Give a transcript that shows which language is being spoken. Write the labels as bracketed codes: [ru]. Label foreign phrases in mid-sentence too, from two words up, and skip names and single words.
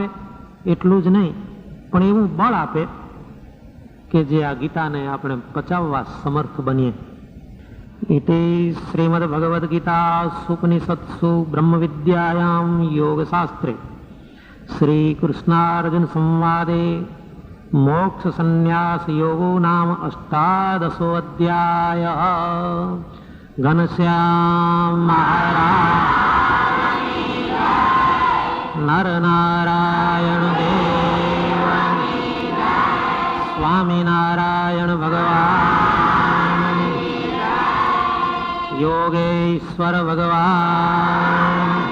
[gu] એટલું જ નહીં પણ એવું બળ આપે કે જે આ ગીતાને આપણે પચાવવા સમર્થ બનીએ. [sa] इति श्रीमद भगवद गीता सुपनिषत्सु ब्रह्म विद्यायाम योगशास्त्रे श्री कृष्णार्जुन संवादे मोक्ष संन्यास योगो नाम 18 अध्याय। घनश्याम महाराज नर नारायण देव स्वामी नारायण भगवान योगेश्वर भगवान।